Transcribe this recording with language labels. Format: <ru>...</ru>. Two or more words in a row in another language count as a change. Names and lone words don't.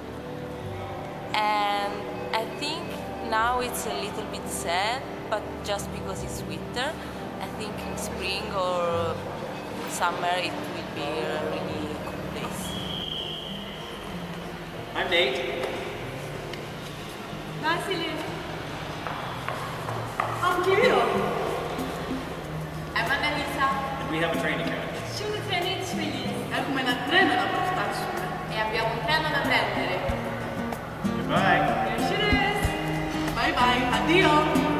<en>And I think now it's a little bit sad, but just because it's winter, I think in spring or summer it will be a really cool place. I'm Nate.</en> <tr>Ben Selin.</tr> <en>I'm Cleo. I'm Annalisa We have a train to catch.</en> <tr>Şimdi trene yetişmeliyiz.</tr> <el>Έχουμε ένα τρένο να προστάσουμε.</el> <it>e abbiamo un treno da prendere.</it> <en>Goodbye.</en> <tr>Görüşürüz.</tr> <en>Bye bye. Addio.</en>